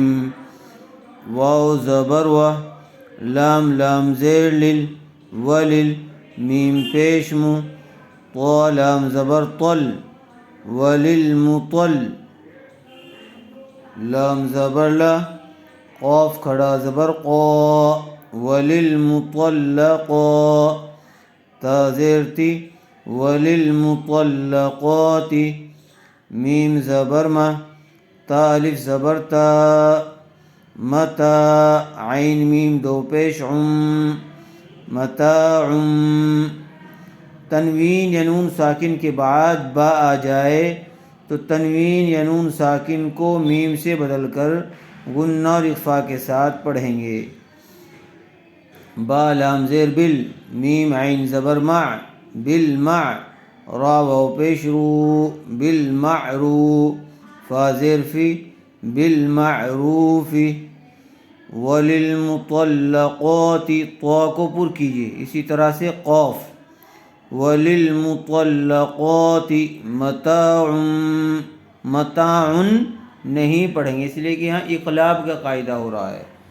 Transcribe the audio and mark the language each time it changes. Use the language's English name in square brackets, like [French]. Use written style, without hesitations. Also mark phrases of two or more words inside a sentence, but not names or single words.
[Urdu] واو زبر و، لام لام زیر لل، ولل میم پیش مو، طا لام زبر طل، وللمطل لام زبر لا، قاف کھڑا زبر قا، وللمطلقا تا زیر تی، وللمطلقات میم زبر ما، تا الف زبر تا، متا عین میم دو پیش عم، متاع۔ تنوین یا نون ساکن کے بعد با آ جائے تو تنوین یا نون ساکن کو میم سے بدل کر غنہ اور اخفا کے ساتھ پڑھیں گے۔ با لام زیر بل، میم عین زبر مع، بالمع، را واو پیش رو، بالمعرو، فا زیر فی، بالمعروف۔ وللمطلقات طا کو پر کیجئے، اسی طرح سے قاف، [Arabic] وللمطلقات متاع، [Urdu] متاع نہیں پڑھیں گے اس لیے کہ یہاں اقلاب کا قاعدہ ہو رہا ہے۔